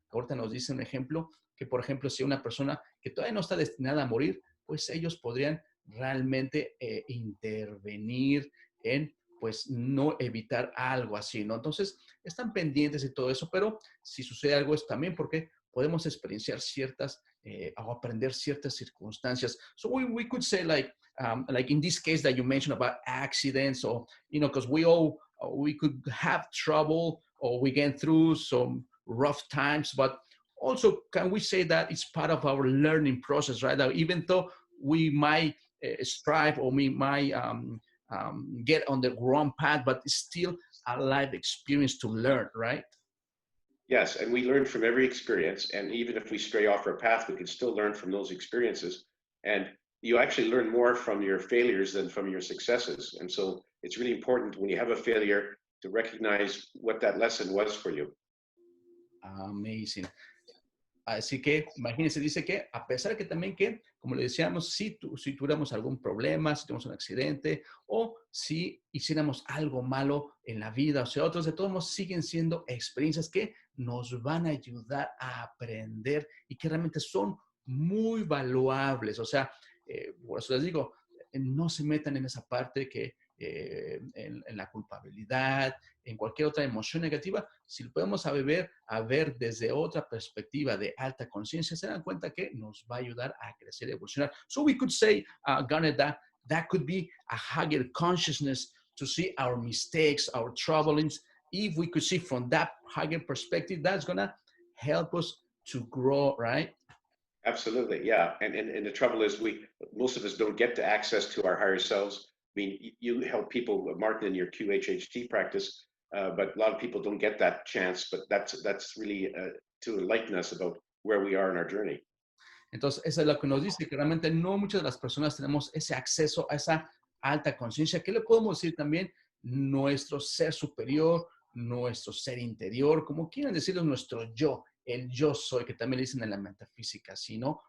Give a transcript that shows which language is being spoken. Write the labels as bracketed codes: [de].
[es] Ahorita nos dice un ejemplo, que por ejemplo, si una persona que todavía no está destinada a morir, pues ellos podrían realmente intervenir en, pues, no evitar algo así, ¿no? Entonces, están pendientes y todo eso, pero si sucede algo es también porque podemos experienciar ciertas o aprender ciertas circunstancias. [en] So we could say like in this case that you mentioned about accidents, or, you know, because we could have trouble or we get through some rough times, but also can we say that it's part of our learning process, right? That even though we might strive or we might get on the wrong path, but it's still a life experience to learn, right? Yes, and we learn from every experience. And even if we stray off our path, we can still learn from those experiences. And you actually learn more from your failures than from your successes. And so it's really important when you have a failure to recognize what that lesson was for you. Amazing. [es] Así que, imagínense, dice que a pesar de que también que, como le decíamos, si tuviéramos algún problema, si tuviéramos un accidente o si hiciéramos algo malo en la vida, o sea, otros de todos modos siguen siendo experiencias que nos van a ayudar a aprender y que realmente son muy valuables. O sea, por eso les digo, no se metan en esa parte que en la culpabilidad, en cualquier otra emoción negativa. Si lo podemos a ver desde otra perspectiva de alta conciencia, se dan cuenta que nos va a ayudar a crecer y evolucionar. [en] So we could say, Garnet, that could be a higher consciousness to see our mistakes, our troublings. If we could see from that higher perspective, that's going to help us to grow, right? Absolutely, yeah. And the trouble is, most of us don't get to access to our higher selves. I mean, you help people, Martin, in your QHHT practice, but a lot of people don't get that chance. But that's really to enlighten us about where we are in our journey. [es] Entonces, eso es lo que nos dice, que realmente no muchas de las personas tenemos ese acceso a esa alta conciencia. ¿Qué le podemos decir también? Nuestro ser superior, nuestro ser interior, como quieran decirlo, nuestro yo, el yo soy, que también le dicen en la metafísica, ¿sí, no?